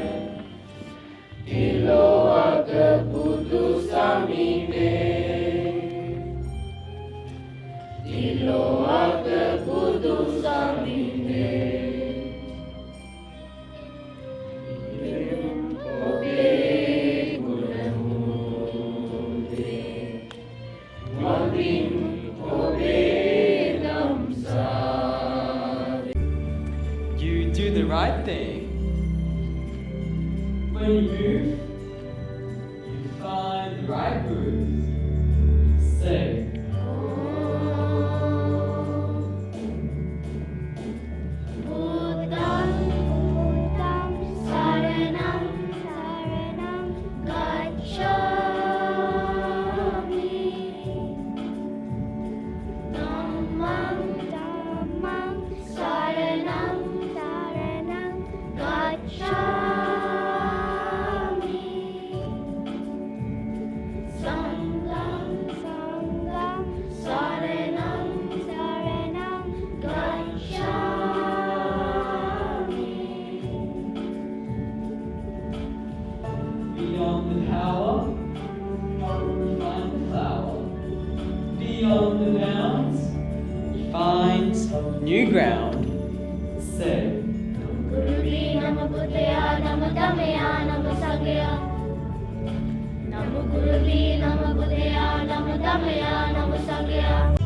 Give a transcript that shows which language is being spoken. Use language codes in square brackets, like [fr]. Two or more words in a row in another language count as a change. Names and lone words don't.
[si] තිලෝවක බුදු සමිනේ තිලෝවක බුදු සමිනේ ඔබේ ගුණ මුදේ මවින් ඔබේ නම් සාරේ [en] You do the right thing. When you move, you find the right grooves. Say, [pi] Buddham saranam gacchami Dhammam saranam gacchami Sangham saranam gacchami [en] beyond the tower, you find the flower. Beyond the bounds, you find new ground. Say, [pi] Guruvi nama Buddhaya nama Dhammaya nama Sanghaya Namo Guruvi nama Buddhaya nama Dhammaya nama Sanghaya